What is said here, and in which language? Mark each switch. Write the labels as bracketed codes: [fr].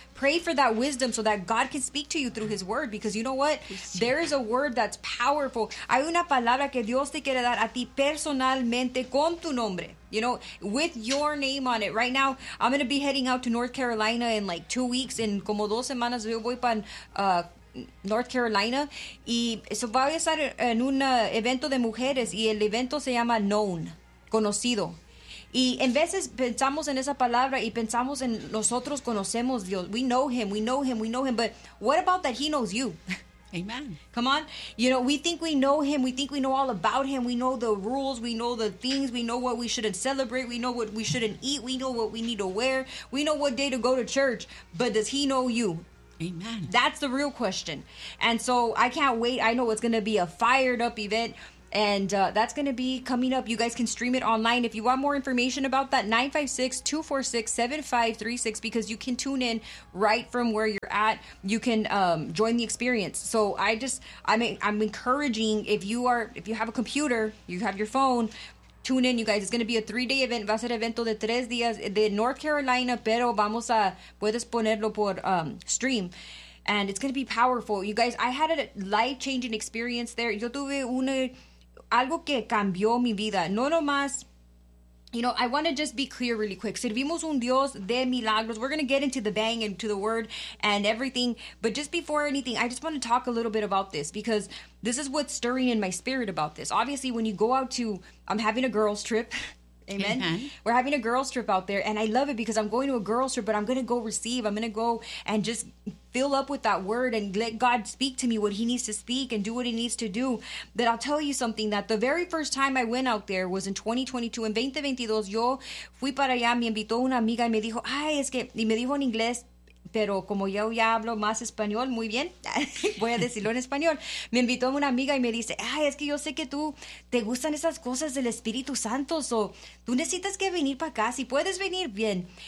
[en] Pray for that wisdom so that God can speak to you through his word. Because you know what? There is a word that's powerful. [es] Hay una palabra que Dios te quiere dar a ti personalmente con tu nombre. [en] You know, with your name on it. Right now, I'm going to be heading out to North Carolina in like 2 weeks. [es] En como dos semanas yo voy para North Carolina. Y eso va a estar en un evento de mujeres. Y el evento se llama Known, conocido. Y en veces pensamos en esa palabra y pensamos en nosotros conocemos Dios. [en] We know him, we know him, we know him. But what about that he knows you? Amen. Come on. You know, we think we know him. We think we know all about him. We know the rules. We know the things. We know what we shouldn't celebrate. We know what we shouldn't eat. We know what we need to wear. We know what day to go to church. But does he know you? Amen. That's the real question. And so I can't wait. I know it's going to be a fired up event. And that's going to be coming up. You guys can stream it online. If you want more information about that, 956-246-7536, because you can tune in right from where you're at. You can join the experience. So I'm encouraging if you have a computer, you have your phone, tune in, you guys. It's going to be a three-day event. [es] Va a ser evento de tres días de North Carolina, pero vamos a, puedes ponerlo por stream. [en] And it's going to be powerful. You guys, I had a life-changing experience there. [es] Yo tuve una... Algo que cambió mi vida. No nomás, [en] you know, I want to just be clear really quick. [es] Servimos un Dios de milagros. [en] We're going to get into the bang and to the word and everything. But just before anything, I just want to talk a little bit about this because this is what's stirring in my spirit about this. Obviously, when you go out to, I'm having a girls trip. Amen. Mm-hmm. We're having a girls trip out there. And I love it because I'm going to a girls trip, but I'm going to go receive. I'm going to go and just fill up with that word and let God speak to me what he needs to speak and do what he needs to do. But I'll tell you something, that the very first time I went out there was in 2022. In 2022, [es] yo fui para allá, me invitó una amiga y me dijo, ay, es que, y me dijo en inglés, pero como yo ya hablo más español, muy bien, voy a decirlo en español. Me invitó una amiga y me dice, ay, es que yo sé que tú te gustan esas cosas del Espíritu Santo, so tú necesitas que venir para acá, si puedes venir, bien.